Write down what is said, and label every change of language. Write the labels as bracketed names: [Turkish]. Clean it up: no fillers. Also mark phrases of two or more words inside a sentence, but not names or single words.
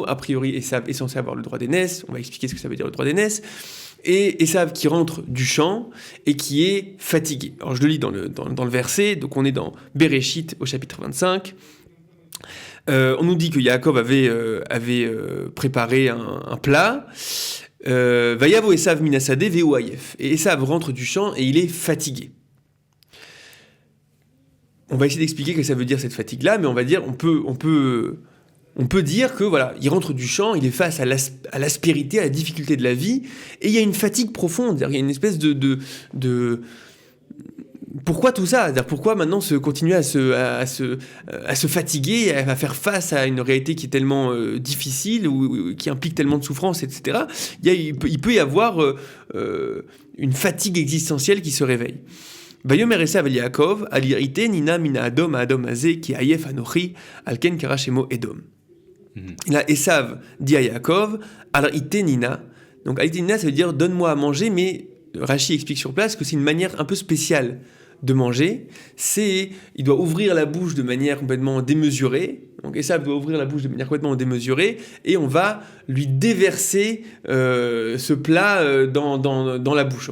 [French] A priori, Esav est censé avoir le droit d'aînesse. On va expliquer ce que ça veut dire le droit d'aînesse. Et Esav qui rentre du champ et qui est fatigué. Alors je le lis dans le verset. Donc on est dans Bereshit au chapitre 25. On nous dit que Yaakov avait préparé un plat. [Hebrew] ויבא עשו מן השדה והוא עיף. [French] Et Esav rentre du champ et il est fatigué. On va essayer d'expliquer ce que ça veut dire cette fatigue-là, mais on va dire, on peut dire que voilà, il rentre du champ, il est face à l'aspérité, à la difficulté de la vie, et il y a une fatigue profonde. Il y a une espèce de pourquoi tout ça ? C'est-à-dire pourquoi maintenant continuer à se fatiguer, à faire face à une réalité qui est tellement difficile ou qui implique tellement de souffrance, etc. Il peut y avoir une fatigue existentielle qui se réveille. [Hebrew] ויאמר עשו אל יעקב, הלעיטני נא מן האדם האדם הזה כי עיף אנכי על כן קרא שמו אדום. [French] Là, Esav dit à Yaakov, [Hebrew] הלעיטני נא. [French] Donc [Hebrew] הלעיטני נא, [French] ça veut dire donne-moi à manger, mais Rashi explique sur place que c'est une manière un peu spéciale de manger. Il doit ouvrir la bouche de manière complètement démesurée. Donc Esav doit ouvrir la bouche de manière complètement démesurée et on va lui déverser ce plat dans la bouche.